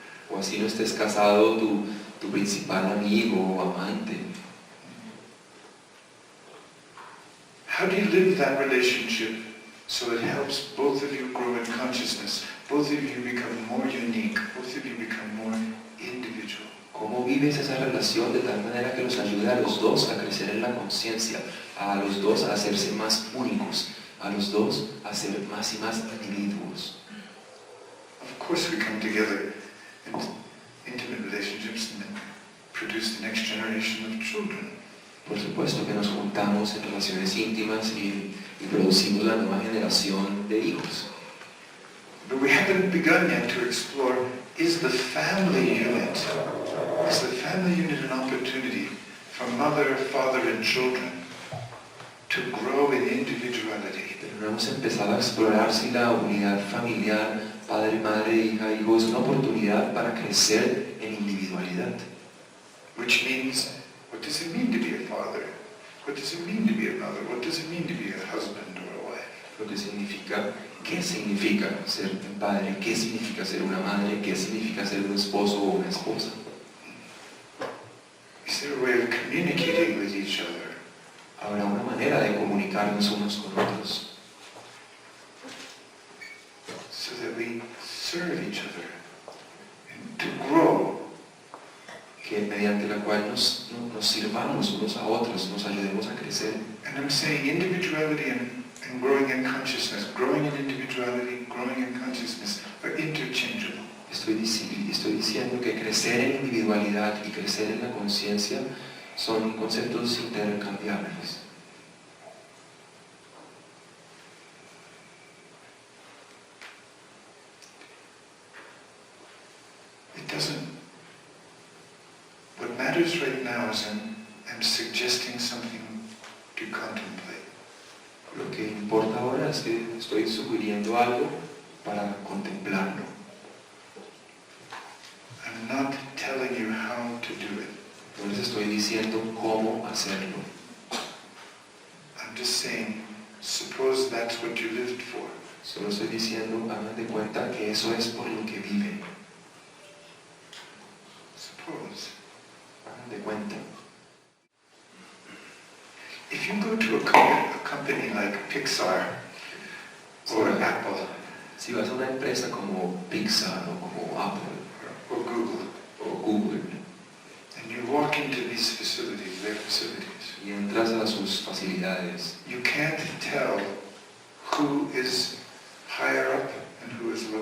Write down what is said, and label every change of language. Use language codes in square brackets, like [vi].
[es] o así no estés casado, tu principal amigo o amante, [en] how do you live that relationship so it helps both of you grow in consciousness, both of you become more unique, both of you become more individual? [es] ¿cómo vives esa relación de tal manera que los ayude a los dos a crecer en la conciencia, a los dos a hacerse más únicos, a los dos a ser más y más individuos? [en] Of course we come together in intimate relationships and then produce the next generation of children. [es] Por supuesto que nos juntamos en relaciones íntimas y producimos la nueva generación de hijos. [en] But we haven't begun yet to explore, is the family unit an opportunity for mother, father, and children to grow in individuality? [es] Pero no hemos empezado a explorar si la unidad familiar, padre, madre, hija, hijo, es una oportunidad para crecer en individualidad. [en] Which means, what does it mean to be a father? What does it mean to be a mother? What does it mean to be a husband or a wife? [es] Lo que significa, ¿qué significa ser un padre? ¿Qué significa ser una madre? ¿Qué significa ser un esposo o una esposa? [en] Is there a way of communicating with each other? [es] Habrá una manera de comunicarnos unos con otros, [en] so that we serve each other and to grow. [es] que mediante la cual nos sirvamos unos a otros, nos ayudemos a crecer. [en] And I'm saying individuality and growing in consciousness, growing in individuality, growing in consciousness are interchangeable. [es] Estoy diciendo que crecer en individualidad y crecer en la conciencia son conceptos intercambiables. [en] What matters right now is I'm suggesting something to contemplate. [es] Lo que importa ahora es que estoy sugiriendo algo para contemplarlo. [en] I'm not telling you how to do it. [es] No les estoy diciendo cómo hacerlo. [en] I'm just saying, suppose that's what you lived for. [es] Solo estoy diciendo, hagan de cuenta que eso es por lo que viven. [en] Suppose. [es] Hagan de cuenta. [en] If you go to a company like Pixar or Apple [es] Si vas a una empresa como Pixar o como Apple [en] or Google, [es] o Google [en] and you walk into these facilities, their facilities, [es] y entras a sus facilidades, [en] you can't tell who is higher up and who is